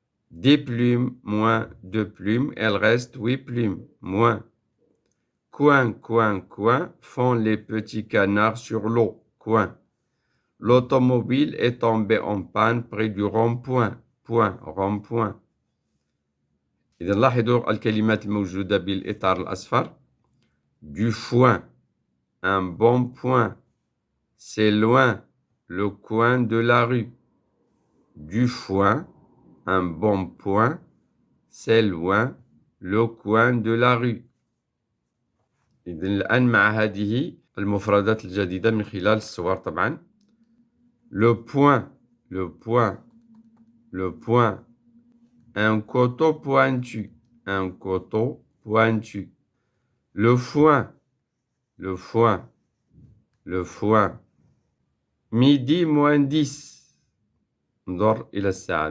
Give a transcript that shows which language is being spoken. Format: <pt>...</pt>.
<fr>10 plumes moins 2 plumes, il reste 8 plumes. Moins. Coin, coin, coin, font les petits canards sur l'eau. Coin. L'automobile est tombée en panne près du rond-point. Point, rond-point.</fr> <ar>إذا لاحظوا الكلمات الموجودة بالإطار الأصفر.</ar> <fr>Du foin, un bon point. C'est loin, le coin de la rue. Du foin, un bon point. C'est loin, le coin de la rue.</fr> <ar>إذن الآن مع هذه المفردات الجديدة من خلال الصور طبعا.</ar> <fr>Le point, le point, le point. Un couteau pointu, un couteau pointu. Le foin, le foin, le foin. Midi moins 10.</fr> <ar>انظر إلى الساعة.</ar>